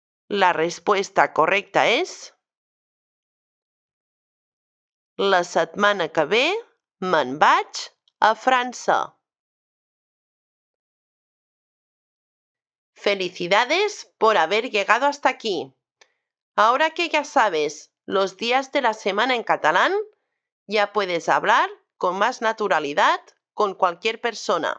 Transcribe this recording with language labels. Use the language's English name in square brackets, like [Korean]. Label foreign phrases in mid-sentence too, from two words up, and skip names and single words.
[Spanish] La respuesta correcta [Catalan] és la setmana que ve me'n vaig a França. [Spanish] Felicidades por haber llegado hasta aquí. Ahora que ya sabes los días de la semana en catalán, ya puedes hablar con más naturalidad con cualquier persona.